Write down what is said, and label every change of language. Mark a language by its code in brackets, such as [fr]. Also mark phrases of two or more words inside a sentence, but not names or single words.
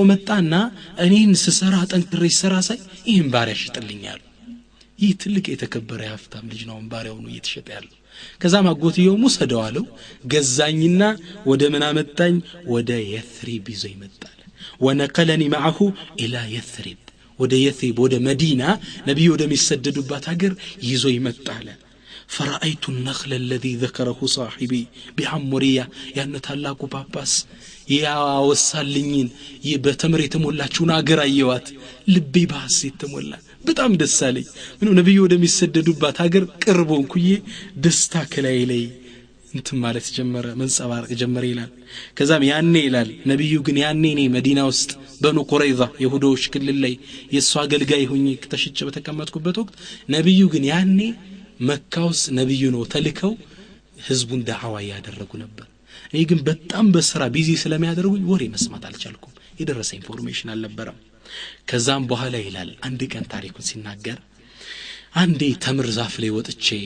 [am] መጣና እኔን ስሰራ ጠንክሬ ሰራ ሳይ ይሄን ባሪያ ሽጥልኛል ይህ ትልቅ የተከበረ ያፍታም ልጅ ነው ባሪያው ነው እየተሸጠ ያለው ከዛም አጎትየው ሙሰደው አለው ገዛኝና ወደ ምን አመጣኝ ወደ የትሪብ ይዞ ይመጣል [ar] ونقلني معه الى يثرب [am] ወደ የትሪብ ወደ መዲና ነብዩ ወደ ሚሰደዱባት ሀገር ይዞ ይመጣል [ar] فرأيت النخل الذي ذكره صاحبي بعمرية يعني [am] ታላቁ ጳጳስ ያወሳልኝን በተምር የተሞላችውን አገር አየዋት ልቤ ባስ የተሞላ በጣም ደስ አለኝ ምን ነብዩ ወደሚሰደዱባት ሀገር ቅርቦንኩዬ ደስታ ከላይ ላይ እንት ማለት ጀመረ መንጸባረቅ ጀመረ ይላል ከዛም ያኔ ይላል ነብዩ ግን ያኔ እኔ መዲና ውስጥ በኑ ቁረይዛ ይሁዶች ክልል ላይ የሷ አገልጋይ ሆኜ ተሽጬ በተቀመጥኩበት ወቅት ነብዩ ግን ያኔ መካ ውስጥ ነብዩ ነው ተልከው ህዝቡን ዳዕዋ ያደረጉ ነበር እኔ ግን በጣም በስራ ቢዚ ስለሚያደርጉኝ ወሬ መስማት አልቻልኩም የደረሰ ኢንፎርሜሽን አልነበረም ከዛም በኋላ ይላል አንድ ቀን ታሪኩን ሲናገር አንዴ ተምር ዛፍ ላይ ወጥቼ